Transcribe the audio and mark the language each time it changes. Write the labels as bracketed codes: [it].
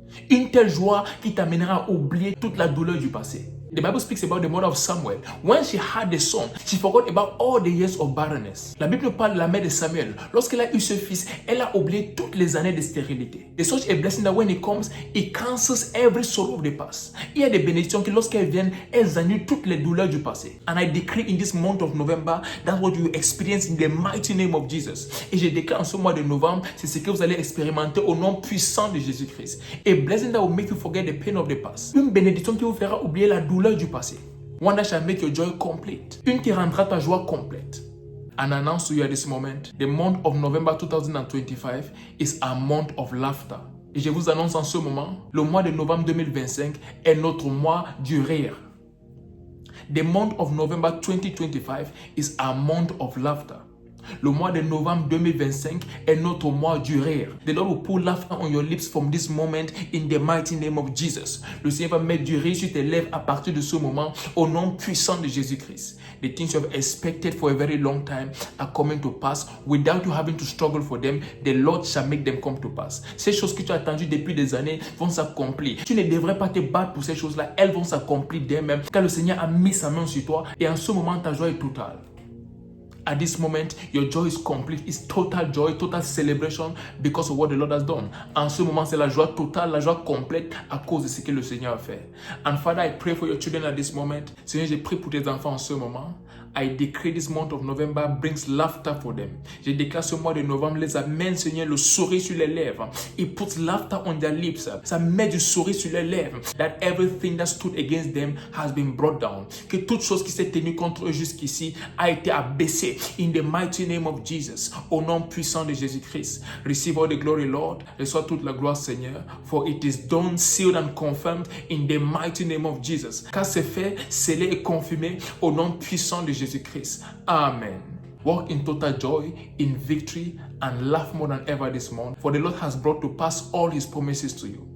[fr] Une telle joie qui t'amènera à oublier toute la douleur du passé. [en] The Bible speaks about the mother of Samuel. When she had a son, she forgot about all the years of barrenness. [fr] La Bible parle de la mère de Samuel. Lorsqu'elle a eu ce fils, elle a oublié toutes les années de stérilité. [en] There's such a blessing that when it comes, it cancels every sorrow of the past. [fr] Il y a des bénédictions qui lorsqu'elles viennent, elles annulent toutes les douleurs du passé. [en] And I decree in this month of November, that's what you experience in the mighty name of Jesus. [fr] Et je déclare en ce mois de novembre, c'est ce que vous allez expérimenter au nom puissant de Jésus-Christ. [en] A blessing that will make you forget the pain of the past. [fr] Une bénédiction qui vous fera oublier la douleur du passé. [en] One that shall make your joy complete. [fr] Une qui rendra ta joie complète. [en] And I announce to you at this moment, the month of November 2025 is a month of laughter. [fr] Et je vous annonce en ce moment, le mois de novembre 2025 est notre mois du rire. [en] The month of November 2025 is a month of laughter. [fr] Le mois de novembre 2025 est notre mois du rire. [en] The Lord will put laughter on your lips from this moment in the mighty name of Jesus. [fr] Le Seigneur va mettre du rire sur tes lèvres à partir de ce moment au nom puissant de Jésus-Christ. [en] The things you have expected for a very long time are coming to pass without you having to struggle for them. The Lord shall make them come to pass. [fr] Ces choses que tu as attendues depuis des années vont s'accomplir. Tu ne devrais pas te battre pour ces choses-là. Elles vont s'accomplir d'elles-mêmes car le Seigneur a mis sa main sur toi et en ce moment ta joie est totale. [en] At this moment, your joy is complete. It's total joy, total celebration because of what the Lord has done. [fr] En ce moment, c'est la joie totale, la joie complète à cause de ce que le Seigneur a fait. [en] And Father, I pray for your children at this moment. [fr] Seigneur, je prie pour tes enfants en ce moment. [en] I decree this month of November brings laughter for them. [fr] Je déclare ce mois de novembre les amène, Seigneur, le sourire sur les lèvres. [en] It puts laughter on their lips. [fr] Ça met du sourire sur les lèvres. [en] That everything that stood against them has been brought down. [fr] Que toute chose qui s'est tenue contre eux jusqu'ici a été abaissée. [en] In the mighty name of Jesus. [fr] Au nom puissant de Jésus-Christ. [en] Receive all the glory, Lord. [fr] Reçois toute la gloire, Seigneur. [en] For it is done, sealed and confirmed in the mighty name of Jesus. [fr] Car c'est fait, scellé et confirmé au nom puissant de Jésus-Christ. [en] Amen. Walk in total joy, in victory, and laugh more than ever this month. For the Lord has brought to pass all His promises to you.